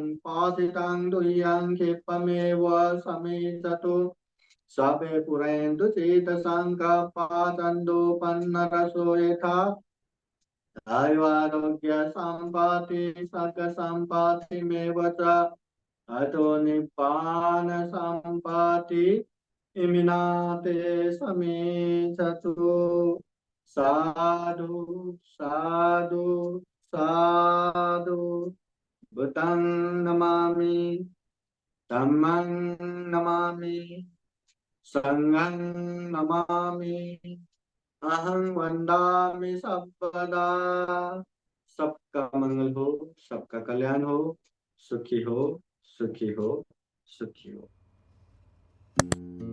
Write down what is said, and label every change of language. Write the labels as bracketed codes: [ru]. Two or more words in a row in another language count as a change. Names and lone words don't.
[pi] पातितं दुह्यं क्षिपमेव समेततु सबे पुरेन्दु चेतसङ्कपातन्दो पन्नरसो यथा दैवारोग्य सम्पत्ति सर्ग सम्पत्तिमेव च अतो निप्पान सम्पत्ति इमिनाते समेततु साधु साधु साधु बुद्धं नमामि धम्मं नमामि संघं नमामि अहं वंदामि सर्वदा। [hi] सबका मंगल हो, सबका कल्याण हो, सुखी हो, सुखी हो, सुखी हो।